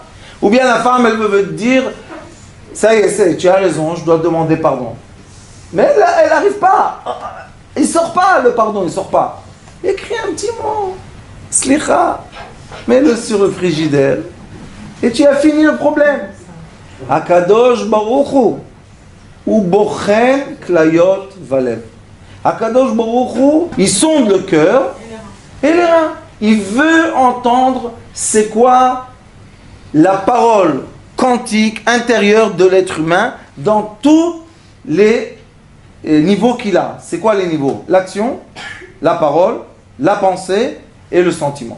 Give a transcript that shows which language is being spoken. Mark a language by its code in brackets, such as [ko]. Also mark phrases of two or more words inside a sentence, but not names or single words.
[fr] Ou bien la femme, elle veut te dire, ça y est, tu as raison, je dois demander pardon. Mais elle n'arrive pas. Il sort pas le pardon, il sort pas. Écris un petit mot. Slicha. Mets-le sur le frigidaire. Et tu as fini le problème. [he] הקדוש ברוך הוא. ובוחן כליות ולב. הקדוש ברוך הוא, [fr] il sonde le cœur et les reins. Il veut entendre c'est quoi la parole quantique intérieure de l'être humain dans tous les niveaux qu'il a. C'est quoi les niveaux? L'action, la parole, la pensée et le sentiment.